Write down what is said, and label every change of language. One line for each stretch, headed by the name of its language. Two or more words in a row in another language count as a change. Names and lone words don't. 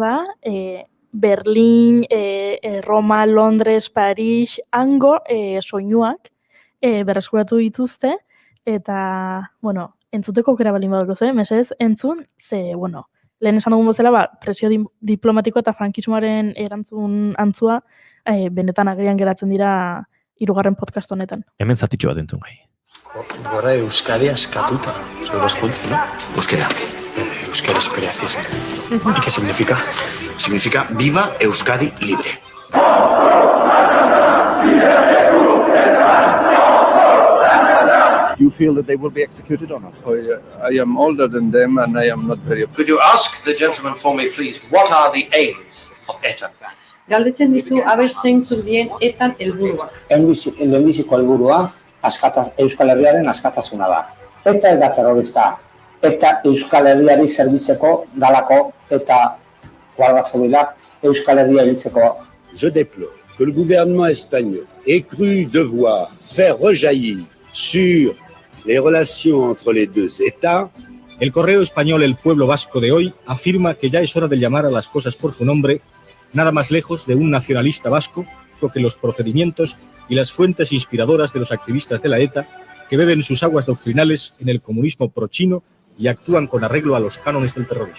Basque: da, Berlin, Roma, Londres, Paris, hango soinuak berreskuratu dituzte, eta, entzuteko aukera balin badako ze, mesedez, entzun, ze, lehen esan dugun bezala, presio diplomatiko eta frankismoaren erantzun antzua, benetan agerian geratzen dira 3. podcast honetan. Hemen zatitxo bat entzun gai. Gora Euskadi askatuta.
Spanish: Sobre los puntos, ¿no? Euskera. Euskera se quería decir. ¿Y qué significa? Significa viva Euskadi libre.
English: you feel that they will be executed or not? I am older than them and I am not very... Could you ask the gentleman for me, please, what are the aims of ETA?
Basque: Galdetzen dizu, aber zeintzuk dien etan helburua. Lehenbiziko helburua Euskal Herriaren askatasuna da. Eta ez da terrorista. Eta Euskal Herriari zerbitzeko dalako eta Guardia Zibilak Euskal Herria hiltzeko.
French: Je déplore que le gouvernement espagnol ait cru devoir faire rejaillir sur les relations entre les deux États.
Spanish: El correo español El Pueblo Vasco de hoy afirma que ya es hora de llamar a las cosas por su nombre, nada más lejos de un nacionalista vasco que los procedimientos y las fuentes inspiradoras de los activistas de la ETA que beben sus aguas doctrinales en el comunismo prochino y actúan con arreglo a los cánones del terrorismo.